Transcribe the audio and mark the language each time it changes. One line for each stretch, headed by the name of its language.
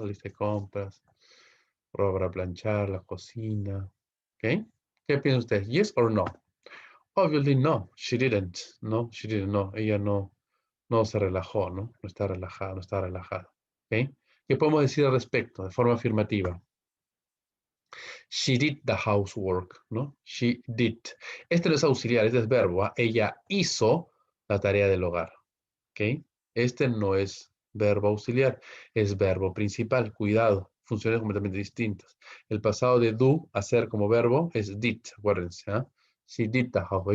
Spanish: La lista de compras, ropa para planchar, la cocina. ¿Ok? ¿Qué piensan ustedes?
English: ¿Yes or no? Obviously no, she didn't. No, she didn't.
Spanish: No, ella no se relajó, ¿no? No está relajada, no está relajada. ¿Ok? ¿Qué podemos decir al respecto de forma afirmativa?
English: She did the housework, ¿no? She did.
Spanish: Este no es auxiliar, este es verbo. ¿Ah? Ella hizo la tarea del hogar. ¿Ok? Este no es verbo auxiliar, es verbo principal. Cuidado, funciones completamente distintas. El pasado de do, hacer como verbo, es did, acuérdense. ¿Ah?
English: She did the house.